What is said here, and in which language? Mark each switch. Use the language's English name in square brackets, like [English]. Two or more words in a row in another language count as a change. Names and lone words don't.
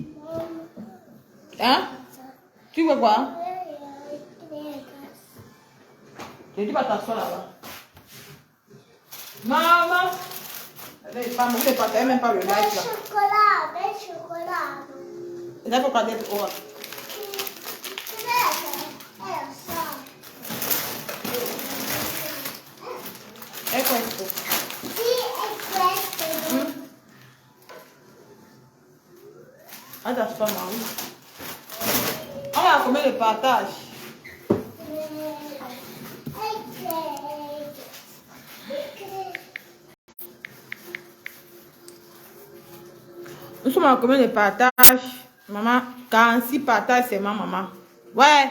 [French] Hein? Tu veux quoi? Je dis pas t'asseoir là-bas. Maman! Vous ne partagez même pas le live là. Chocolat, chocolat. Et là, il faut regarder le haut. [Italian] E questo? Sì, è questo. Adesso no. Allora come [French] le partage? Nous sommes à combien de partages? Maman, 46 partages, c'est ma maman. Ouais.